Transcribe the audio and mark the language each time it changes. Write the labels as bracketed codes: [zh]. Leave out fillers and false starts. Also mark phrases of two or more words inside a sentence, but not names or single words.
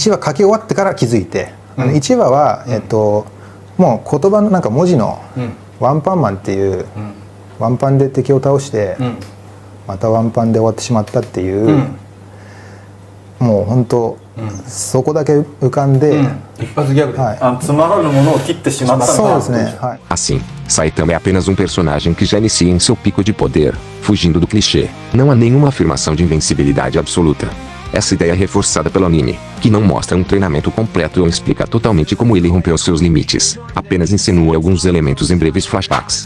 [ja] 1話書き終わってから気づいて、1話はもう言葉のなんか文字のワンパンマンっていうワンパンで敵を倒してまたワンパンで終わってしまったっていうもう本当そこだけ浮かんで、一発ギャグで、つまらぬものを切ってしまったんだ。そうですね。はい。 [pt] Assim, Saitama é apenas um personagem que já inicia em seu pico de poder, fugindo do clichê. Não há nenhuma afirmação de invencibilidade absoluta. Essa ideia é reforçada pelo anime, que não mostra um treinamento completo ou explica totalmente como ele rompeu seus limites, apenas insinua alguns elementos em breves flashbacks.